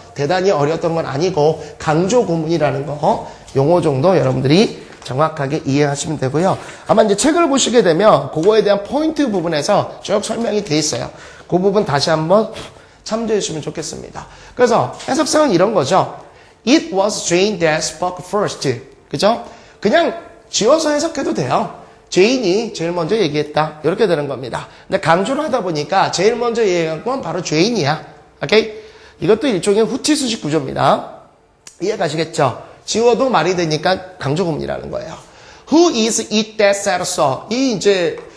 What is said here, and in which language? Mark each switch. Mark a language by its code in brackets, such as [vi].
[ko] 대단히 어려웠던 건 아니고 강조구문이라는 거 용어 정도 여러분들이 정확하게 이해하시면 되고요. 아마 이제 책을 보시게 되면 그거에 대한 포인트 부분에서 쭉 설명이 돼 있어요. 그 부분 다시 한번 참조해 주시면 좋겠습니다. 그래서 해석상은 이런 거죠. [en] It was Jane that spoke first. [ko] 그죠? 그냥 지어서 해석해도 돼요. 제인이 제일 먼저 얘기했다. 이렇게 되는 겁니다. 근데 강조를 하다 보니까 제일 먼저 얘기한 건 바로 제인이야. 오케이? 이것도 일종의 후치수식 구조입니다. 이해 가시겠죠? 지워도 말이 되니까 강조구문이라는 거예요. [en] Who is it that said so? [ko] 이 이제